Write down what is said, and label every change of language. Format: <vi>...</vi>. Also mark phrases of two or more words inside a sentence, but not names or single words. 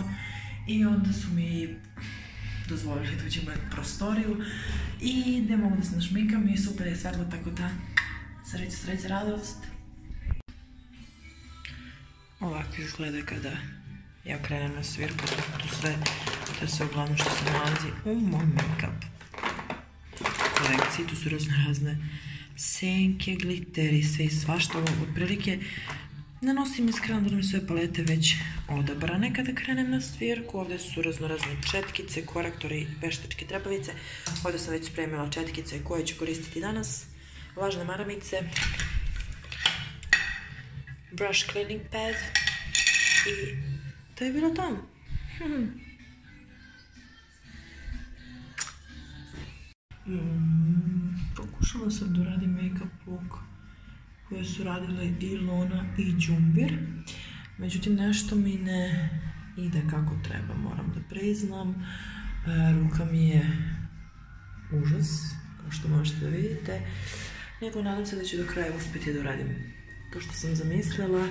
<sr>I onda su mi dozvolili da uđem u prostoriju i ne mogu da se našminkam i super je svetlo, tako da sreća, radost. Ovako izgleda kada ja krenem na svirku, to je sve uglavnom što se nalazi u moj make-up kolekciji. Tu su razne senke, gliteri, sve i svašta. Otprilike ne nosim iskreno da mi sve palete već odabrane kada krenem na svirku. Ovdje su razne četkice, korektori, veštačke trepavice. Ovdje sam već spremila četkice koje ću koristiti danas. Vlažne maramice,</sr> <en>brush cleaning pad</en> <sr>i to je bilo to. Pokušala sam da uradim</sr> <en>make-up look</en> <sr>koje su radile i Lona i Džumbir. Međutim, nešto mi ne ide kako treba, moram da priznam. Ruka mi je užas, kao što možete da vidite. Nego nadam se da ću do kraja uspjeti da uradim to što sam zamislila.</sr>